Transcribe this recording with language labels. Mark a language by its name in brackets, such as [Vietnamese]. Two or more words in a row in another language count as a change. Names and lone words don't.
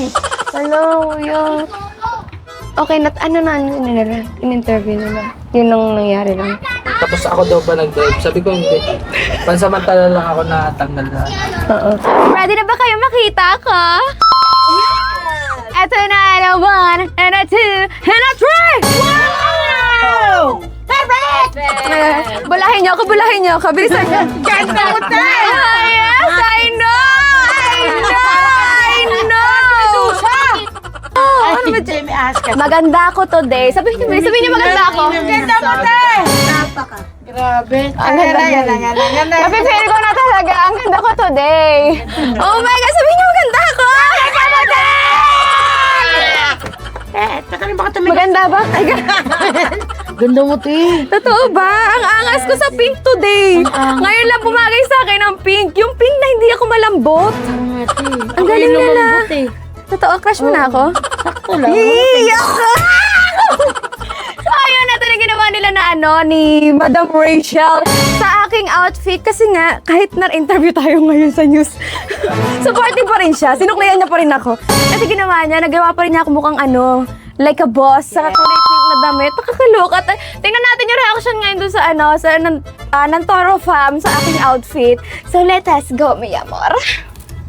[Filipino] Hello, Kuya. Okay, in-interview nila. Yun ang nangyari lang. Tapos ako daw pa nag-drive. Sabi ko hindi. Pansamantala lang ako natanggal na. Oo. Ready na ba kayo makita ka? Ito na, [English] and a 1, and a 2, and a 3! Wow! [Filipino] Bulahin niyo ako, bulahin niyo ako. Bilisan niyo. Ganda ko tayo! [English] Yes, I know! [Filipino] Ano ba dyan? Maganda ako today. Sabihin niyo maganda ako. Ganda mo, te! Grabe. Ang ganda. Napipili ko na talaga. Ang ganda ko today. [English] Oh my God, [Filipino] sabihin niyo maganda ako. Maganda ba? Ay, Ganda mo, te. totoo ba? Ang angas ko sa pink today. Ngayon lang pumagay sa akin ang pink. Yung pink na hindi ako malambot. Ang galing nila. Totoo, crush mo na ako? Sakto lang. Iiyak ka! So, ayun na talaga ginawa nila na ni Madam Rachel sa aking outfit. Kasi nga, kahit na-interview tayo ngayon sa news, supportive pa rin siya. Sinuklayan niya pa rin ako. Kasi ginawa niya, nagawa pa rin niya ako mukhang [English] like a boss, [Filipino] sa kulay pink na damit. Nakakaloka. Tingnan natin yung reaction ngayon doon sa ng Toro Fam sa aking outfit. [English] So, let us go, [Spanish] mi amor.